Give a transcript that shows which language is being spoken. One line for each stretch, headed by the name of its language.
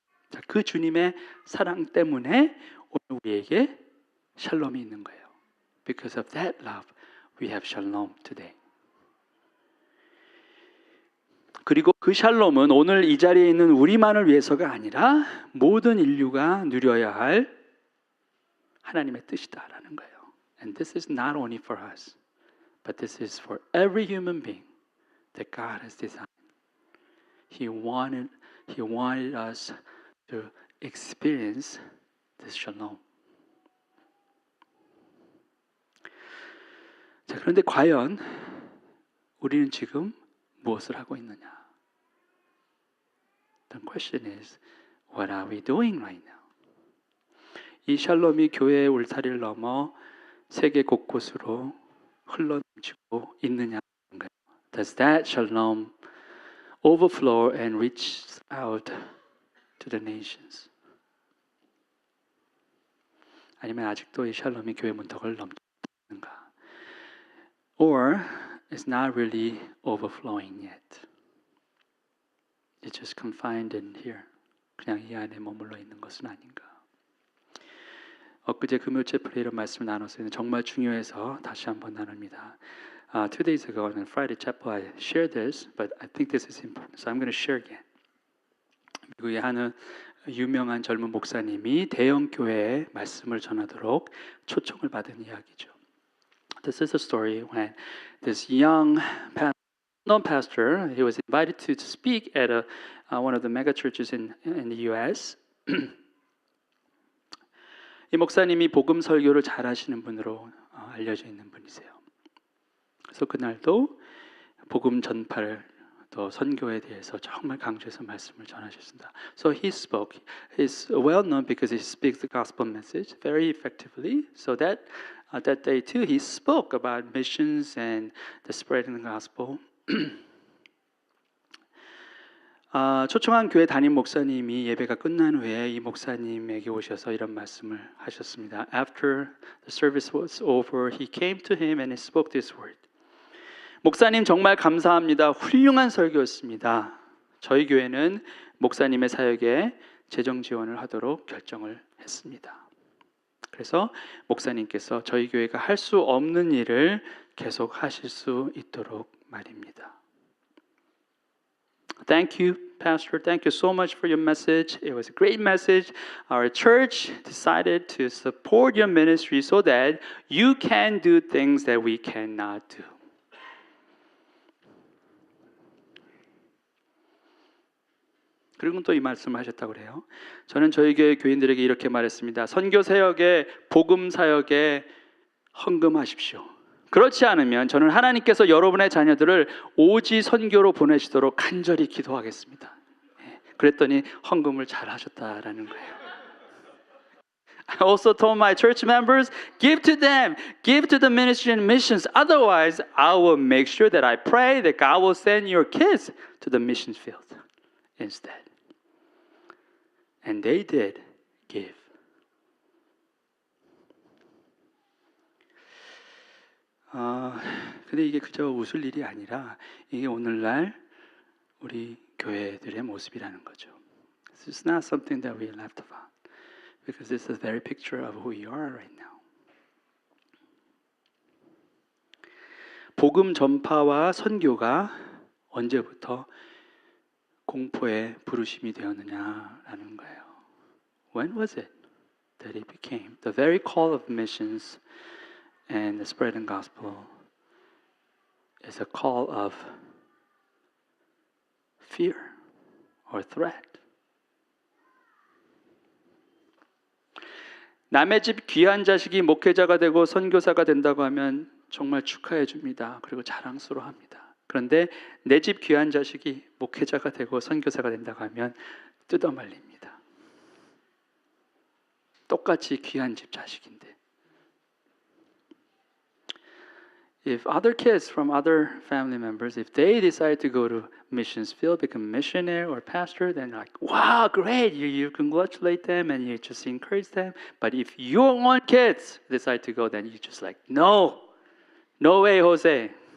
Korean: 자, 그 주님의 사랑 때문에 오늘 우리에게 샬롬이 있는 거예요.
English: Because of that love, we have shalom today.
Korean: 그리고 그 샬롬은 오늘 이 자리에 있는 우리만을 위해서가 아니라 모든 인류가 누려야 할 하나님의 뜻이다라는 거예요.
English: And this is not only for us, but this is for every human being that God has designed. He wanted us to experience this shalom.
Korean: 자, 그런데 과연 우리는 지금 무엇을 하고 있느냐?
English: The question is, what are we doing right now?
Korean: 이 샬롬이 교회의 울타리를 넘어 세계 곳곳으로 흘러넘치고 있느냐는 거예요.
English: Does that shalom overflow and reach out to the nations?
Korean: 아니면 아직도 이 샬롬이 교회 문턱을 넘는가?
English: Or it's not really overflowing yet. It's just confined in here.
Korean: 그냥 이 안에 머물러 있는 것은 아닌가? 엊그제 금요일 프레이로 말씀을 나눴어요. 정말 중요해서 다시 한번 나눕니다.
English: 2 days ago on Friday chapel I shared this, but I think this is important, so I'm going to share again.
Korean: 미국의 한 유명한 젊은 목사님이 대형 교회에 말씀을 전하도록 초청을 받은 이야기죠.
English: This is a story when this young pastor, he was invited to speak at one of the mega churches in the U.S.
Korean: 이 목사님이 복음 설교를 잘하시는 분으로 알려져 있는 분이세요. 그래서 그날도 복음 전파를 또 선교에 대해서 정말 강조해서 말씀을 전하셨습니다.
English: So he spoke. He's well known because he speaks the gospel message very effectively. So that that day too, he spoke about missions and the spreading the gospel.
Korean: 초청한 교회 담임 목사님이 예배가 끝난 후에 이 목사님에게 오셔서 이런 말씀을 하셨습니다.
English: After the service was over, he came to him and he spoke this word.
Korean: 목사님 정말 감사합니다. 훌륭한 설교였습니다. 저희 교회는 목사님의 사역에 재정 지원을 하도록 결정을 했습니다. 그래서 목사님께서 저희 교회가 할 수 없는 일을 계속 하실 수 있도록 말입니다.
English: Thank you, Pastor. Thank you so much for your message. It was a great message. Our church decided to support your ministry so that you can do things that we cannot do.
Korean: 그리고 또 이 말씀을 하셨다고 그래요. 저는 저희 교회 교인들에게 이렇게 말했습니다. 선교 사역에 복음 사역에 헌금하십시오. 그렇지 않으면 저는 하나님께서 여러분의 자녀들을 오지 선교로 보내시도록 간절히 기도하겠습니다. 그랬더니 헌금을 잘 하셨다라는 거예요.
English: I also told my church members, give to them, give to the ministry and missions. Otherwise, I will make sure that I pray that God will send your kids to the mission field instead. And they did give.
Korean: 근데 이게 그저 웃을 일이 아니라 이게 오늘날 우리 교회들의 모습이라는 거죠.
English: This is not something that we laughed about because this is the very picture of who we are right now.
Korean: 복음 전파와 선교가 언제부터 공포의 부르심이 되었느냐라는 거예요.
English: When was it that it became the very call of missions and the spreading gospel is a call of fear or threat?
Korean: 남의 집 귀한 자식이 목회자가 되고 선교사가 된다고 하면 정말 축하해 줍니다. 그리고 자랑스러워합니다. 그런데 내 집 귀한 자식이 목회자가 되고 선교사가 된다고 하면 뜯어말립니다. 똑같이 귀한 집 자식인데.
English: If other kids from other family members, if they decide to go to missions field, become missionary or pastor, then like, wow, great, you congratulate them and you just encourage them. But if your own kids decide to go, then you just like, no way, Jose.